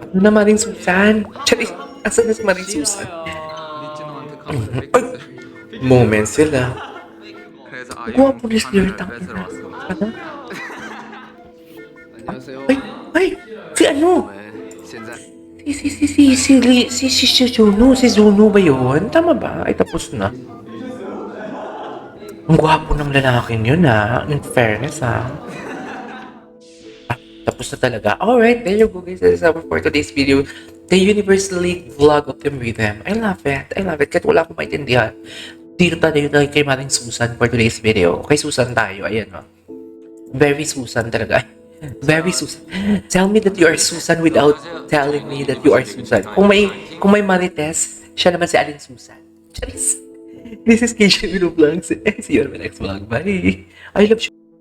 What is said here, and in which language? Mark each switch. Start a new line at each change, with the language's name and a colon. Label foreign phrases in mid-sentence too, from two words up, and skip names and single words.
Filipino: Ano na Maring Susan? Charis, asan na si Maring Susan?
Korean: 리진호한테 카드를 뺏겼어요.
Filipino: Moment sila.
Korean: 그래서 Guwapo 아이폰 ni Spirit 카드를 ang 뺏으러 왔습니다.
Filipino: Ano?
Korean: 안녕하세요.
Filipino: Ay! Si ano?
Korean: 네, 现在
Filipino: Si Juno. Si Juno ba yun? Tama ba? Ay, tapos na. Ang gwapo ng lalaking yun, ha?
English: In fairness,
Filipino: ha? Ah, tapos na talaga.
English: Alright, there you go, guys. That is our for today's video. The Universal League vlog of Team Rhythm. I love it.
Filipino: Kahit wala akong maintindihan. Dito tayo kay Maring Susan
English: for today's video.
Filipino: Kay Susan tayo. Ayan, no? Very Susan talaga.
English: Very Susan. Tell me that you are Susan without telling me that you are Susan.
Filipino: Kung may Marites, siya naman si Aling Susan. Charis.
English: This is KJ Vlogs. See you on my next vlog. Bye. I love you.